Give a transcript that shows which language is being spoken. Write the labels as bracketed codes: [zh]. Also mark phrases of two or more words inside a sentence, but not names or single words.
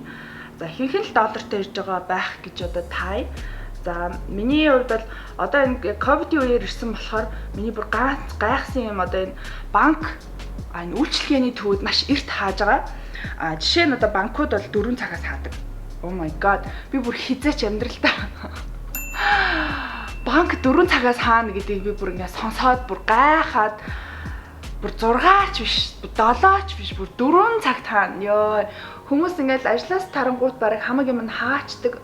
[mn] За ихэнх нь доллартай ирж байгаа байх гэж одоо тай. За миний хувьд бол одоо энэ ковидын үеэр ирсэн болохоор миний бүр гайхсан юм одоо энэ банк энэ үйлчлэгээний төвүүд маш эрт хааж байгаа. Жишээ нь одоо банкуд бол 4 цагаас хаадаг. [en] Oh my god. [mn] Би бүр хизээч амьдралдаа банк 4 цагаас хаана гэдгийг би бүр ингэ сонсоод бүр гайхаад бүр 6 ч биш, 7 ч биш, бүр 4 цагт хаана. Ёо. Хүмүүс ингээл ажлаас тарангуут бараг хамаг юм хаачдаг.